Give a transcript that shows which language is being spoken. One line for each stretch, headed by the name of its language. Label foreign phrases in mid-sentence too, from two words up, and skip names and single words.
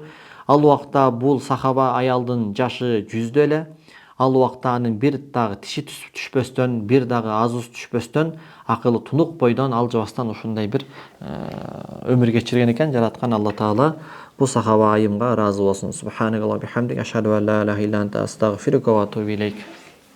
Kyrgyz: Ал убакта бул сахаба аялдын жашы 100дө эле. Ал убакта анын бир дагы тиши түшпөстөн, бир дагы азуусу түшпөстөн, акылы тунук бойдон алжыбастан ушундай бир өмүр кечирген экен. Жараткан Алла Таала бу сахаба айымга ыраазы болсун.
Arabic: سبحان الله وبحمده أشهد أن لا إله إلا أنت أستغفرك وأتوب إليك.